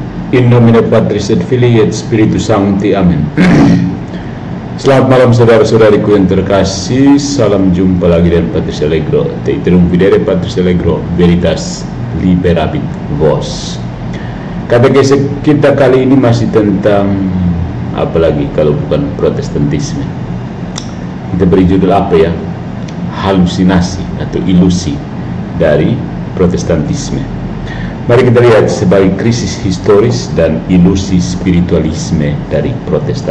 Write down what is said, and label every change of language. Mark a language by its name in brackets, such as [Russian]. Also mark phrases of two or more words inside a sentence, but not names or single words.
[Latin] In nomine Patris et Filii et Spiritus Sancti. [Indonesian] Amin. Selamat malam saudara-saudariku yang terkasih. Salam jumpa lagi dengan Patris Allegro. [Latin] Te iterum videre Patris Allegro, veritas liberabit vos. [Indonesian] Katekese kita kali ini masih tentang apalagi kalau bukan Protestantisme. Kita beri judul apa ya? Halusinasi atau ilusi dari Protestantisme. Mari kita lihat sebagai krisis historis dan ilusi spiritualisme dari Protestan.